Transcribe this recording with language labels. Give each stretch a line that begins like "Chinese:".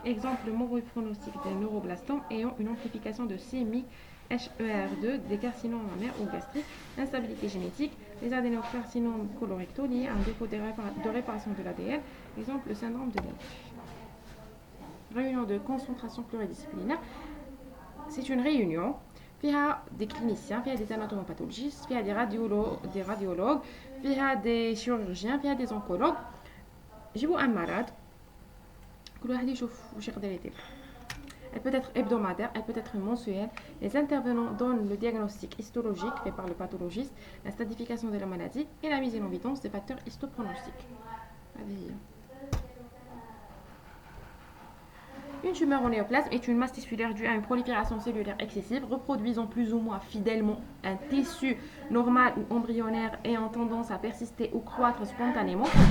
French: Exemple, le mauvais pronostic d'un neuroblastome ayant une amplification de CMYC HER2, des carcinomes mammaires ou gastriques, instabilité génétique, les adénocarcinomes colorectaux liés à un défaut de réparation de l'ADN, exemple le syndrome de Lynch. Réunion de concentration pluridisciplinaire, c'est une réunion. Il y a des cliniciens, il y a des anatomopathologistes, il y a des radiologues, il y a des chirurgiens, il y a des oncologues.
Arabic: جيبوا
French: un malade,
Arabic: كل واحد يشوف واش يقدر يدير.
French: Elle peut être hebdomadaire, elle peut être mensuelle. Les intervenants donnent le diagnostic histologique fait par le pathologiste, la stratification de la maladie et la mise en évidence des facteurs histopronostiques. Une tumeur au néoplasme est une masse tissulaire due à une prolifération cellulaire excessive, reproduisant plus ou moins fidèlement un tissu normal ou embryonnaire ayant tendance à persister ou croître spontanément.